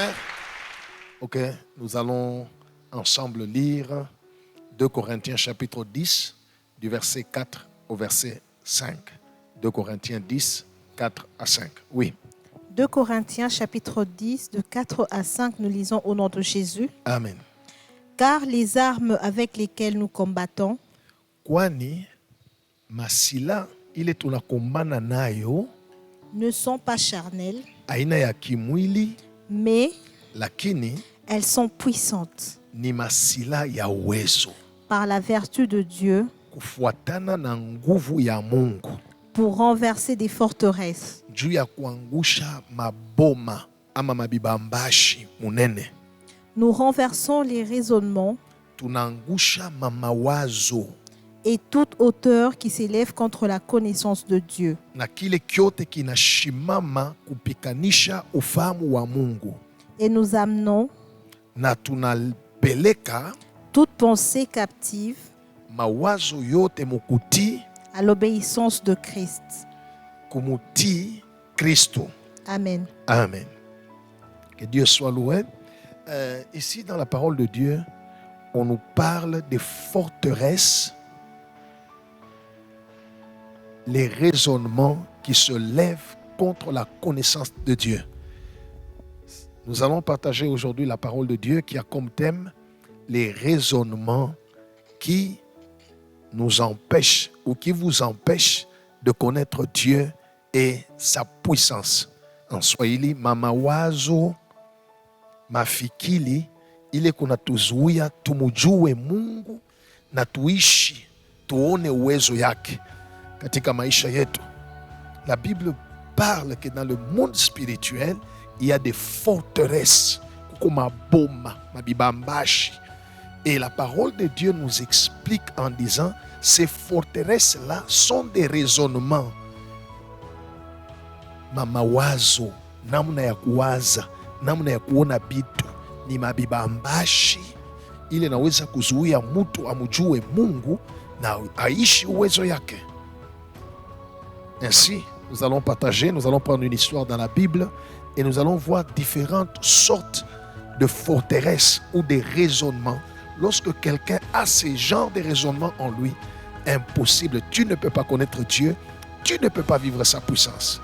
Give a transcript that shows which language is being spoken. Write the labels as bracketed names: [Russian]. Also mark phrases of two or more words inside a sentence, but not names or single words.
[French] Ok, nous allons ensemble lire 2 Corinthiens chapitre 10, du verset 4 au verset 5. 2 Corinthiens 10, 4 à 5. Oui. 2 Corinthiens chapitre 10, de 4 à 5, nous lisons au nom de Jésus. Amen. Car les armes avec lesquelles nous combattons [Swahili] Kwani masila ile tunakumbana nayo [French] ne sont pas charnelles, [Swahili] aina ya kimwili, [French] mais [Swahili] lakini [French] elles sont puissantes [Swahili] ni masila ya uwezo [French] par la vertu de Dieu [Swahili] kufuatana na nguvu ya Mungu [French] pour renverser des forteresses, [Swahili] juu ya kuangusha maboma ama mabibambashi munene. [French] nous renversons les raisonnements [Swahili] Tunaangusha mamawazo [French] et toute hauteur qui s'élève contre la connaissance de Dieu. [Swahili] na kile kyote kinashimama kupikanisha ufahamu wa Mungu, [French] Et nous amenons [Swahili] na tunapeleka [French] toute pensée captive [Swahili] mawazo yote mukutii [French] à l'obéissance de Christ. [Swahili] kumutii Kristo. [French] Amen. Amen. Que Dieu soit loué. Ici, dans la parole de Dieu, on nous parle des forteresses, les raisonnements qui se lèvent contre la connaissance de Dieu. Nous allons partager aujourd'hui la parole de Dieu qui a comme thème les raisonnements qui nous empêchent ou qui vous empêchent de connaître Dieu et sa puissance. En Swahili, [Swahili] mamawazo mafikiri ile kunatuzuia tumujue Mungu na tuishi tuone uwezo yake katika maisha yetu. [French] La Bible parle que dans le monde spirituel, il y a des forteresses, [Swahili] kuko maboma, mabibambashi. [French] Et la parole de Dieu nous explique en disant, ces forteresses-là sont des raisonnements. [Swahili] Mamawazo, namna ya kuwaza, namna ya kuona bitu, ni mabibambashi ile naweza kuzuia mtu amujue Mungu na aishi uwezo yake. [French] Ainsi, nous allons partager, nous allons prendre une histoire dans la Bible et nous allons voir différentes sortes de forteresses ou des raisonnements. Lorsque quelqu'un a ce genre de raisonnement en lui, impossible, tu ne peux pas connaître Dieu, tu ne peux pas vivre sa puissance.